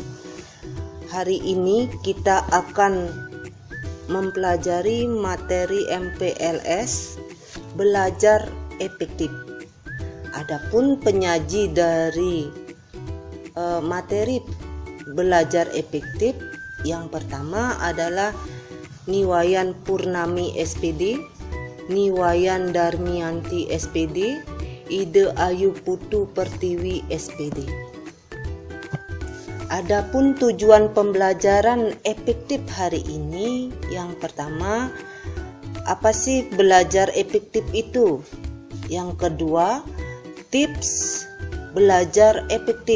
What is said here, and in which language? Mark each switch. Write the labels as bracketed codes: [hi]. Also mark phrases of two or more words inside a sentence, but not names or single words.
[id] Hari ini kita akan mempelajari materi MPLS belajar efektif. Adapun penyaji dari materi belajar efektif yang pertama adalah Niwayan Purnami SPD, Niwayan Darmianti SPD, Ide Ayu Putu Pertiwi SPD. Adapun tujuan pembelajaran efektif hari ini, yang pertama, apa sih belajar efektif itu? Yang kedua, tips belajar efektif.